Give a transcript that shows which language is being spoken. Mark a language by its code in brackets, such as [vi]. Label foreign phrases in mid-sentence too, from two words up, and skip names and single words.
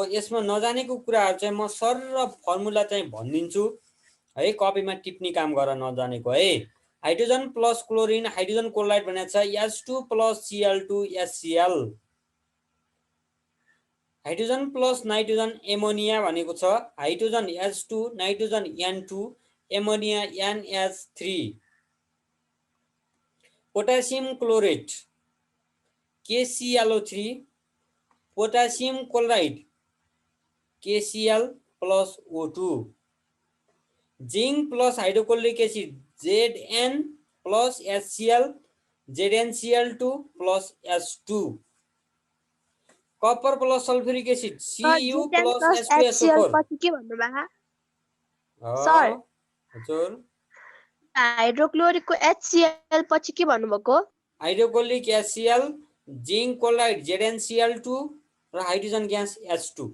[ne] यसमा नजानेको कुराहरू चाहिँ म सर र फर्मुला चाहिँ भनिदिन्छु है, कपीमा टिप्ने काम गर नजानेको है। [en] hydrogen plus chlorine hydrogen chloride [ne] भनेको छ [en] H2 plus Cl2 HCl. hydrogen plus nitrogen ammonia [ne] भनेको छ [en] hydrogen H2 nitrogen N2 ammonia NH3. potassium chlorate KClO3 potassium chloride KCl plus O2. zinc plus hydrochloric acid Zn plus HCl ZnCl2 plus H2. copper plus sulphuric acid Cu plus H2SO4. [ne] पछि के भन्नुभयो सर हजुर, हाइड्रोक्लोरिकको HCl पछि के भन्नुभएको? [en] hydrochloric HCl, zinc chloride ZnCl2 र hydrogen gas H2.